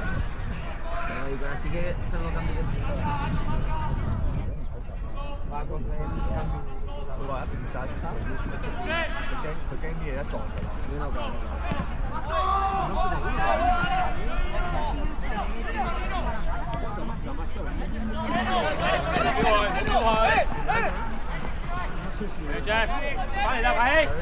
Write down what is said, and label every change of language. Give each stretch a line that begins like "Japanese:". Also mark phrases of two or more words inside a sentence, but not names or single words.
Spanish: Así que tengo que cambiar el tiempo. Va a coger el cambio.
Cantonese: 佢話一定要揸住佢驚啲嘢一撞就爛。 Jeff， 翻嚟啦，快啲